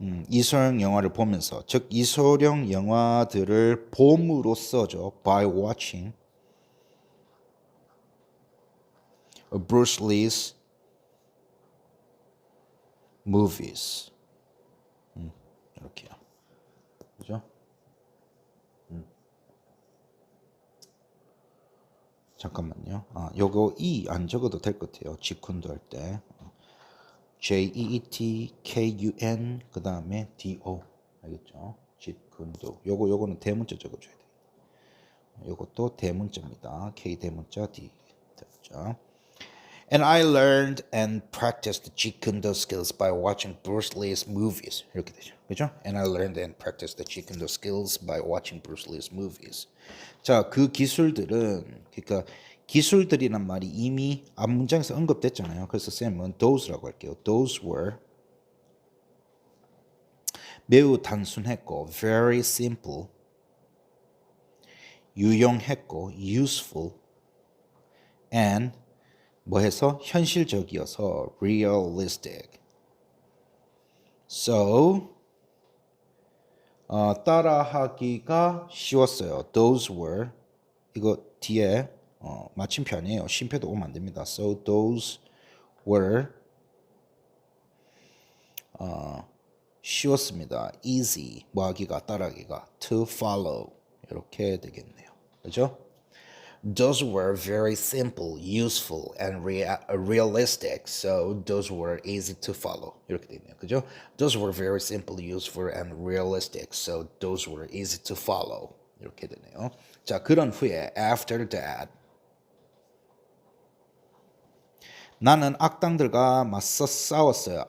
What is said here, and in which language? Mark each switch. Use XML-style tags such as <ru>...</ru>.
<ko>이소룡 영화를 보면서, 즉 이소룡 영화들을 봄으로써죠.</ko> <en>By watching Bruce Lee's movies.</en> <ko>이렇게요. 그죠? 잠깐만요. 요거 E 안 적어도 될 것 같아요. 지쿤도 할 때. JEETKUN 그 다음에 DO. 알겠죠? 지쿤도. 요거는 대문자 적어줘야 돼요. 요것도 대문자입니다. K 대문자 D 대문자.</ko> <en>And I learned and practiced Jeet-Kune-Do skills by watching Bruce Lee's movies.</en> <ko>이렇게 되죠. 그죠?</ko> <en>And I learned and practiced the Jeet-Kune-Do skills by watching Bruce Lee's movies.</en> <ko>자, 그 기술들은, 그러니까 기술들이란 말이 이미 앞 문장에서 언급됐잖아요. 그래서 쌤은 those라고 할게요.</ko> <en>Those were</en> <ko>매우 단순했고</ko> <en>very simple,</en> <ko>유용했고</ko> <en>useful, and</en> <ko>뭐 해서 현실적이어서</ko> <en>realistic.</en> <ko>So 따라하기가 쉬웠어요.</ko> <en>Those were</en> <ko>이거 뒤에 마침표아니에요. 쉼표도 오면 안 됩니다.</ko> <en>So those were</en> <ko>쉬웠습니다. Easy 뭐 하기가 따라하기가</ko> <en>to follow</en> <ko>이렇게 되겠네요. 그죠?</ko> <en>Those were very simple, useful, and realistic. So those were easy to follow.</en> <ko>이렇게 되네요. 그죠?</ko> <en>Those were very simple, useful, and realistic. So those were easy to follow.</en> <ko>이렇게 되네요. 자, 그런 후에</ko> <en>after that</en> <ko>나는 악당들과 맞서 싸웠어요.</ko>